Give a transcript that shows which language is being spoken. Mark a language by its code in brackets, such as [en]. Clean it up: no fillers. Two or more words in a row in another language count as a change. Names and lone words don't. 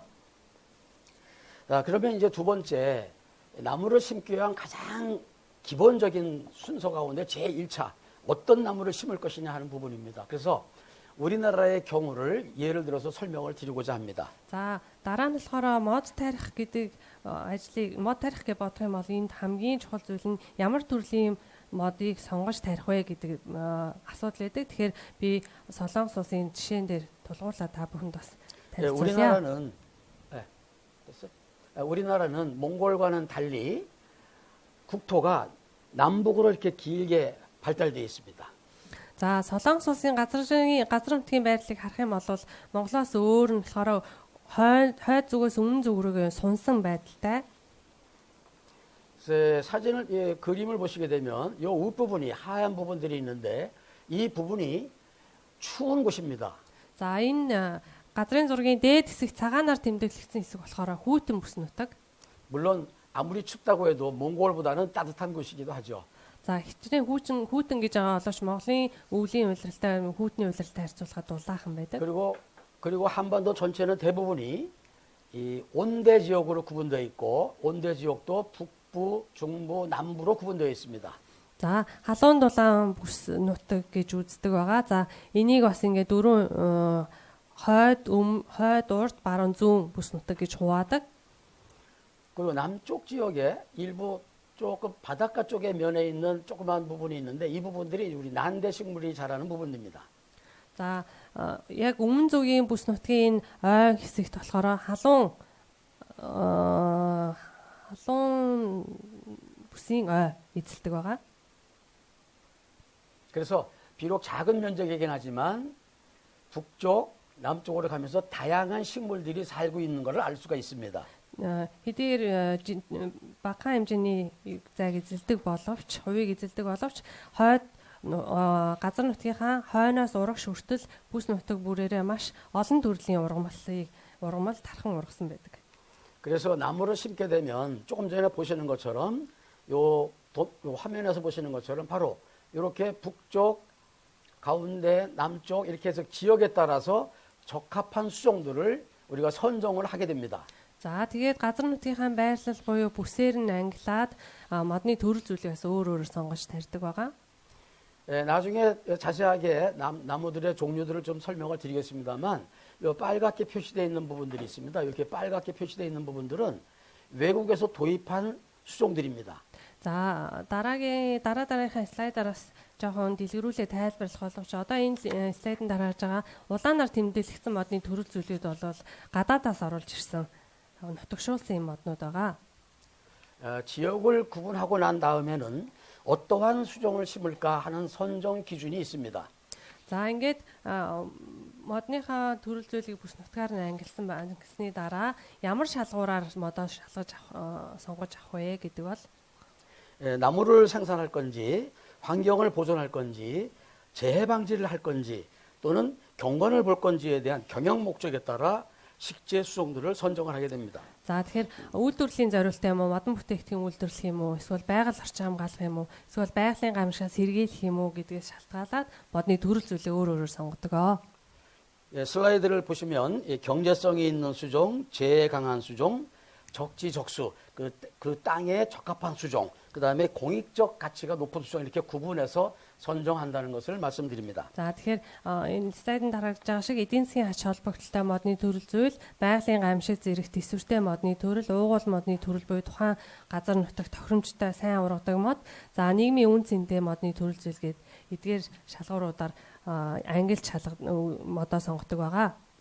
[ko] 자, 그러면 이제 두 번째 나무를 심기 위한 가장 기본적인 순서 가운데 제1차 어떤 나무를 심을 것이냐 하는 부분입니다. 그래서 우리나라의 경우를 예를 들어서 설명을 드리고자 합니다. [mn] За дараа нь болохоор мод тарих гэдэг ажлыг мод тарих гэж бодох юм бол энд хамгийн чухал зүйл нь ямар төрлийн модыг сонгож тарих вэ гэдэг асуудал байдаг. Тэгэхээр би Солонгос улсын жишээн дээр тулгуурлаа та бүхэнд бас танилцуулъя. [ko] 우리나라는 몽골과는 달리 국토가 남북으로 이렇게 길게 발달되어 있습니다. [mn] За Солонгос улсын газар нутгийн байдлыг харах юм бол Монголоос өөр нь болохоор хойд зүгээс өмнө зүг рүү сунсан байдалтай. [ko] 사진을 그림을 보시게 되면 이 윗부분이 하얀 부분들이 있는데 이 부분이 추운 곳입니다. [mn] За энэ газрын зургийн дээд хэсэг цагаанаар тэмдэглэгдсэн хэсэг болохоор хүйтэн бүс нутаг. [ko] 물론 아무리 춥다고 해도 몽골보다는 따뜻한 곳이기도 하죠. [mn] За хичнээн хүйтэн гэж байгаа боловч Монголын өвлийн улиралтай хүйтний улиралтай харьцуулахад дулаахан байдаг. [ko] 그리고 한반도 전체는 대부분이 이 온대 지역으로 구분되어 있고 온대 지역도 북부, 중부, 남부로 구분되어 있습니다. [mn] За халуун дулаан бүс нутаг гэж үздэг байгаа. За энийг бас ингээд дөрөв хойд урд баруун зүүн бүс нутаг гэж хуваадаг. [ko] 그리고 남쪽 지역에 일부 조금 바닷가 쪽에 면에 있는 조그만 부분이 있는데 이 부분들이 우리 난대 식물이 자라는 부분입니다. [mn] За яг өмнө зүгийн бүс нутгийн ой хэсэгт болохоор халуун бүсийн ой эзэлдэг байгаа. [ko] 그래서 비록 작은 면적이긴 하지만 북쪽, 남쪽으로 가면서 다양한 식물들이 살고 있는 것을 알 수가 있습니다. [mn] Хэдийгээр бага хэмжээний зайг эзэлдэг боловч, хувийг эзэлдэг боловч хойд газар нутгийнхаа хойноос урагш хүртэл бүс нутаг бүрээрээ маш олон төрлийн ургамал тархан ургасан байдаг. [ko] 그래서 나무를 심게 되면 조금 전에 보시는 것처럼 요 화면에서 보시는 것처럼 바로 이렇게 북쪽, 가운데, 남쪽 이렇게 해서 지역에 따라서 적합한 수종들을 우리가 선정을 하게 됩니다. [mn] За тэгээд газар нутгийнхаа байрлал буюу бүсээр нь ангилаад модны төрөл зүйлээс өөр сонгож тарьдаг байгаа. [ko] 나중에 자세하게 나무들의 종류들을 좀 설명을 드리겠습니다만 요 빨갛게 표시되어 있는 부분들이 있습니다. 이렇게 빨갛게 표시되어 있는 부분들은 외국에서 도입한 수종들입니다. [mn] За дараагийнхаа слайдараас жоохон дэлгэрүүлээ тайлбарлах боловч одоо энэ слайдын дарааж байгаа улаанаар тэмдэглэгдсэн модны төрөл зүйлүүд бол гадаадаас оруулж ирсэн нутагшуулсан моднууд байгаа. [ko] 지역을 구분하고 난 다음에는 어떠한 수종을 심을까 하는 선정 기준이 있습니다. [mn] За ингээд модныхаа төрөл зүйлийг бүс нутгаар нь ангилсны дараа ямар шалгуураар модоо сонгож авах вэ гэдэг бол [ko] 나무를 생산할 건지 환경을 보존할 건지 재해 방지를 할 건지 또는 경관을 볼 건지에 대한 경영 목적에 따라 식재 수종들을 선정을 하게 됩니다. [mn] За тэгэхээр үйлдвэрлэлийн зорилттой юм уу, модон бүтээгдэхүүн үйлдвэрлэх юм уу, эсвэл байгаль орчин хамгаалах юм уу, эсвэл байгалийн гамшигаас сэргийлэх юм уу гэдгээс шалтгаалаад модны төрөл зүйлээ өөрөөр сонгодог. [ko] 슬라이드를 보시면 경제성이 있는 수종, 재해 강한 수종, 적지적수, 그 땅에 적합한 수종 그다음에 공익적 가치가 높은 수종 이렇게 구분해서 선정한다는 것을 말씀드립니다. [mn] За тэгэхээр энэ слайданд харагдж байгаа шиг эдийн засгийн ач холбогдолтой модны төрөл зүйл, байгалийн гамшиг зэрэг төсвөртэй модны төрөл, уугуул модны төрөл буюу тухайн газар нутагт тохиромжтой сайн ургадаг мод, за нийгмийн үн цэнтэй модны төрөл зүйл гээд эдгээр шалгууруудаар ангилж модоо сонгодог байгаа.